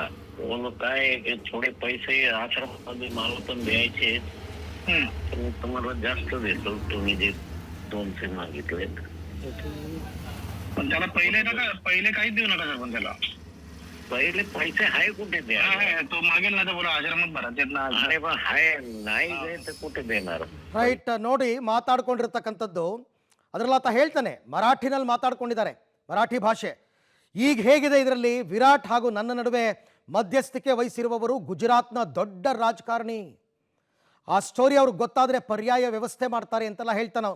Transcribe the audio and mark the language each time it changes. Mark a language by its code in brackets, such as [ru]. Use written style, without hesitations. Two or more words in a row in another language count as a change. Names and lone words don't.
[mr] बोल काय की थोडे पैसे आश्रमामध्ये मला पण द्यायचे, मी तुम्हाला जास्त देतो तुम्ही जे 200 मागितले. पण त्याला पहिले काहीच देऊ नका सर. पण त्याला पहिले पैसे हाय कुठे द्या? तो मागेल ना तर बोला आश्रमात भरा. अरे बा हाय नाही दे तर कुठे देणार? [kn] ರೈಟ್, ನೋಡಿ ಮಾತಾಡ್ಕೊಂಡಿರ್ತಕ್ಕಂಥದ್ದು. ಅದರಲ್ಲಿ ಆತ ಹೇಳ್ತಾನೆ, ಮರಾಠಿನಲ್ಲಿ ಮಾತಾಡ್ಕೊಂಡಿದ್ದಾರೆ, ಮರಾಠಿ ಭಾಷೆ. ಈಗ ಹೇಗಿದೆ ಇದರಲ್ಲಿ, ವಿರಾಟ್ ಹಾಗೂ ನನ್ನ ನಡುವೆ ಮಧ್ಯಸ್ಥಿಕೆ ವಹಿಸಿರುವವರು ಗುಜರಾತ್ನ ದೊಡ್ಡ ರಾಜಕಾರಣಿ. ಆ ಸ್ಟೋರಿ ಅವ್ರಿಗೆ ಗೊತ್ತಾದರೆ ಪರ್ಯಾಯ ವ್ಯವಸ್ಥೆ ಮಾಡ್ತಾರೆ ಅಂತೆಲ್ಲ ಹೇಳ್ತಾನೆ ಅವನು.